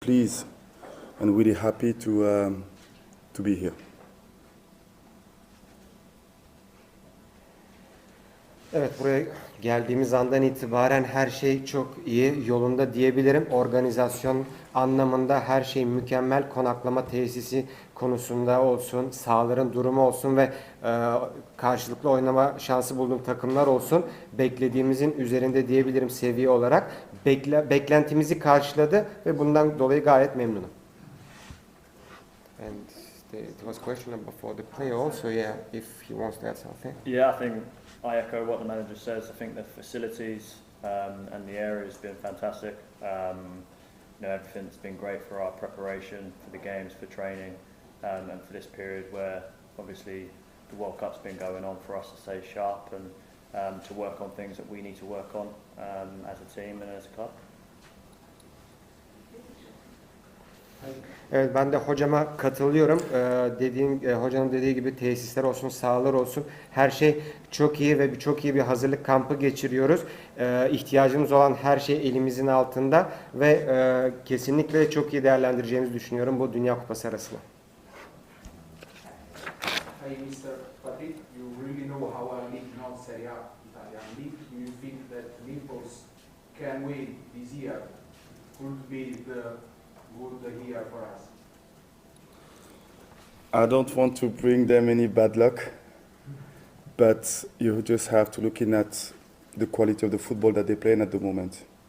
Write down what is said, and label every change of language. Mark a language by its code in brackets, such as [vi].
[en] pleased and really happy to be here. [tr] Evet, buraya geldiğimiz andan itibaren her şey çok iyi, yolunda diyebilirim. Organizasyon anlamında her şey mükemmel. Konaklama tesisi konusunda olsun, sahaların durumu olsun ve karşılıklı oynama şansı bulduğum takımlar olsun. Beklediğimizin üzerinde diyebilirim seviye olarak. Beklentimizi karşıladı ve bundan dolayı gayet memnunum. [en] And there was a question before the play also, yeah, if he wants to add something. Yeah, I think I echo what the manager says. I think the facilities and the area has been fantastic. Everything's been great for our preparation for the games, for training, and for this period where obviously the World Cup's been going on, for us to stay sharp and to work on things that we need to work on as a team and as a club. [tr] Evet, ben de hocama katılıyorum. Hocanın dediği gibi tesisler olsun, sahalar olsun, her şey çok iyi ve çok iyi bir hazırlık kampı geçiriyoruz. İhtiyacımız olan her şey elimizin altında ve kesinlikle çok iyi değerlendireceğimizi düşünüyorum bu Dünya Kupası arasında. [en] Hi, Mr. Patrick. You really know how a league, not Serie A, Italian league. Do you think that Naples can win this year? Could be the good year for us? I don't want to bring them any bad luck, but you just have to look at the quality of the football that they're playing at the moment.